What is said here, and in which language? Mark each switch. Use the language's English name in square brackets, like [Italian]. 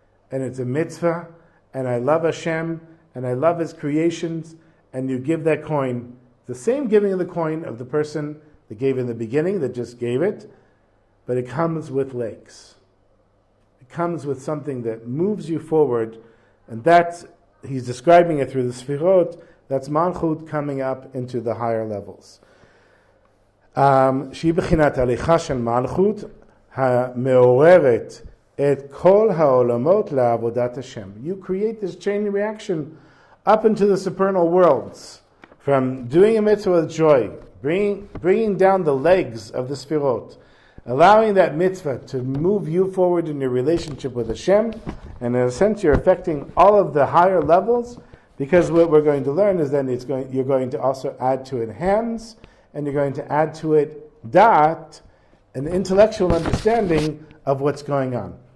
[English] and it's a mitzvah, and I love Hashem, and I love His creations, and you give that coin, the same giving of the coin of the person that gave in the beginning, that just gave it, but it comes with legs. It comes with something that moves you forward, and that's, he's describing it through the Sfirot, that's Malchut coming up into the higher levels. [Hebrew] שהיא בחינת הליכה של מלכות המעוררת את כל העולמות לעבודת השם. [English] You create this chain reaction up into the supernal worlds, from doing a mitzvah with joy, bringing down the legs of the Sfirot, allowing that mitzvah to move you forward in your relationship with Hashem, and in a sense you're affecting all of the higher levels, because what we're going to learn is then you're going to also add to it hands, and you're going to add to it da'at, an intellectual understanding of what's going on.